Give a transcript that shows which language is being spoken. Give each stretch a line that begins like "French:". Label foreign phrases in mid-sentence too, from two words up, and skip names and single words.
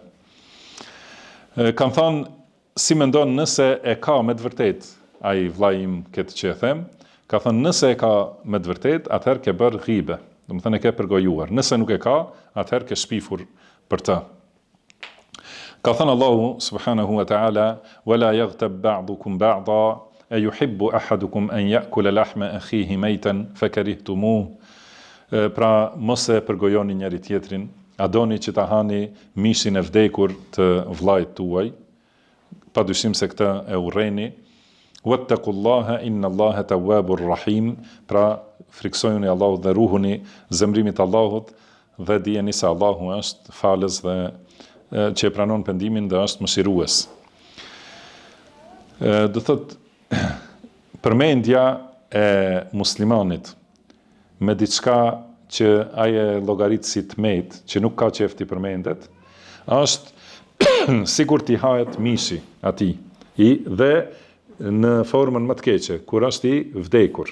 Albanian: Kam thënë, si mendon nëse e ka me të vërtet ai vllai im këtë që e them, ka thënë nëse e ka me të vërtet, atëherë ke bërë ghibe, do të thënë e ke përgojuar. Nëse nuk e ka, atëherë ke shpifur për të. Ka thënë
Arabic: الله سبحانه وتعالى, ولا يغتب بعضكم بعضا أيحب أحدكم أن يأكل لحم أخيه ميتا فكرهتموه.
Albanian: Pra mos e përgojoni njëri tjetrin, a doni që ta hani mishin e vdekur të vllajt tuaj, padyshim se këtë e urreni.
Arabic: واتقوا الله إن الله تواب رحيم.
Albanian: Pra friksojuni Allahut dhe ruhuni zemrimit Allahut dhe dijeni se Allahu është falës dhe që e pranon pendimin dhe është mëshirues. Do thot përmendja e muslimanit me diçka që ai e llogarit si tmet, që nuk ka qef t'i përmendet, është sikur t'i hahet mishi atij, dhe në formën më të keqe, kur është i vdekur.